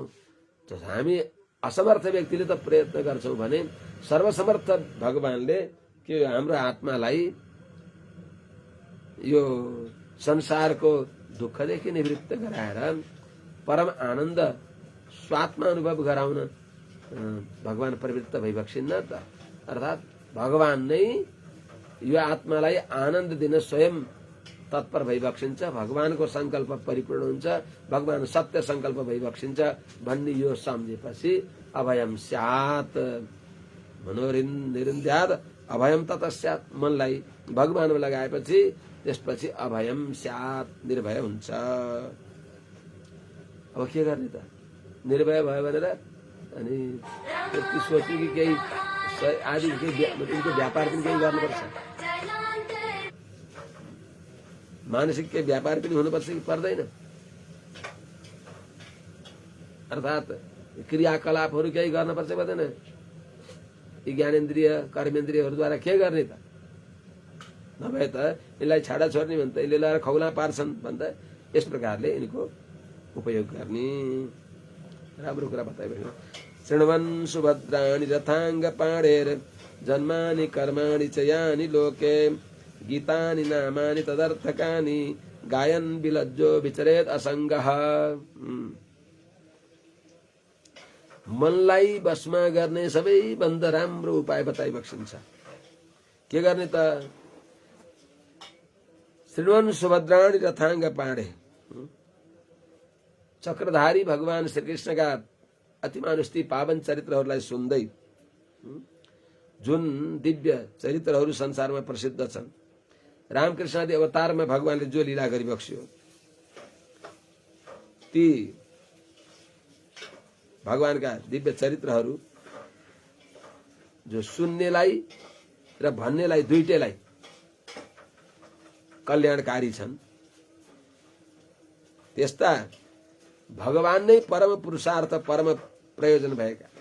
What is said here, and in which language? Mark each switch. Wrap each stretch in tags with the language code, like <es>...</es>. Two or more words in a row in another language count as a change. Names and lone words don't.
<ne>हामी असमर्थ व्यक्तिले त प्रयत्न गर्छौँ भने सर्वसमर्थ भगवानले के हाम्रो आत्मालाई यो संसारको दुःखदेखि निवृत्त गराएर परम आनन्द स्वात्मा अनुभव गराउन भगवान प्रवृत्त भइबक्सिन्न त। अर्थात् भगवान नै यो आत्मालाई आनन्द दिन स्वयं तत्पर भइबक्सिन्छ। भगवानको संकल्प परिपूर्ण हुन्छ, भगवान सत्य संकल्प भइबक्सिन्छ भन्ने यो सम्झेपछि</ne> <sa>अभयम स्यात् मनोनिरुन्ध्यात् अभयम ततः स्यात्</sa> <ne>मनलाई भगवानमा लगाएपछि त्यसपछि</ne> <sa>अभयम स्यात्</sa> <ne>निर्भय हुन्छ। अब के गर्ने त, निर्भय भयो भनेर अनि त्यति सोच्यो कि केही आदि उनको व्यापार पनि केही गर्नुपर्छ, मानसिक केही व्यापार पनि हुनुपर्छ कि पर्दैन। अर्थात् क्रियाकलापहरू केही गर्नुपर्छ पर्दैन। यी ज्ञानेन्द्रिय कर्मेन्द्रियहरूद्वारा के गर्ने त, नभए त यसलाई छाडा छोड्ने भने त यसले लगाएर खौला पार्छन् भन्दा यस प्रकारले यिनको उपयोग गर्ने। राम्रो कुरा बताइबेन।</ne> <sa>शृण्वन् सुभद्राणि रथाङ्ग पाणेर जन्मानि कर्माणि च यानि लोके गीतानि नामानि तदर्थकानि गायन् विलज्जो विचरेत् असङ्गः।</sa> <ne>मनलाई बसमा गर्ने सबैभन्दा राम्रो उपाय बताइबक्सिन्छ। के गर्ने त,</ne> <sa>शृण्वन् सुभद्राणि रथाङ्ग पाणे,</sa> <ne>चक्रधारी भगवान श्रीकृष्णका अतिमानुष्टी पावन चरित्रहरूलाई सुन्दै, जुन दिव्य चरित्रहरू संसारमा प्रसिद्ध छन्, रामकृष्ण आदि अवतारमा भगवानले जो लीला गरिबक्स्यो ती भगवानका दिव्य चरित्रहरू जो सुन्नेलाई र भन्नेलाई दुईटैलाई कल्याणकारी छन्, त्यस्ता भगवान नै परम पुरुषार्थ परम प्रयोजन भएका</ne>